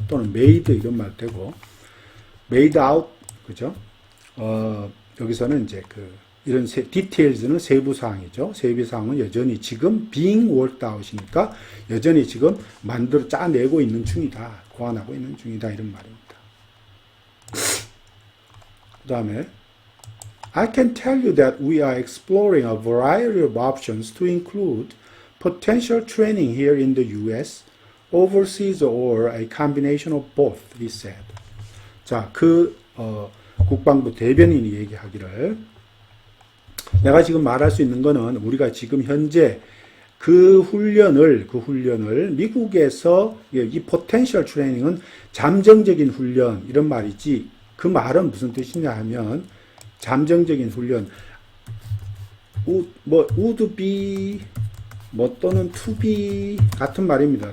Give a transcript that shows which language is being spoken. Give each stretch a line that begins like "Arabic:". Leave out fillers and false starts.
Korean: 또는 made 이런 말 되고
English: made out,
Korean: 그죠? 여기서는 이제 이런 details는 세부 사항이죠. 세부 사항은 여전히 지금
English: being worked out
Korean: 이니까 여전히 지금 짜내고 있는 중이다. 고안하고 있는 중이다. 이런 말입니다.
English: 그 다음에 I can tell you that we are exploring a variety of options to include potential training here in the US, overseas, or a combination of both, he said.
Korean: 자, 국방부 대변인이 얘기하기를 내가 지금 말할 수 있는 거는 우리가 지금 현재 그 훈련을 미국에서 이
English: potential training
Korean: 은 잠정적인 훈련 이런 말이지 그 말은 무슨 뜻이냐 하면 잠정적인 훈련
English: would be
Korean: 또는
English: to be
Korean: 같은 말입니다.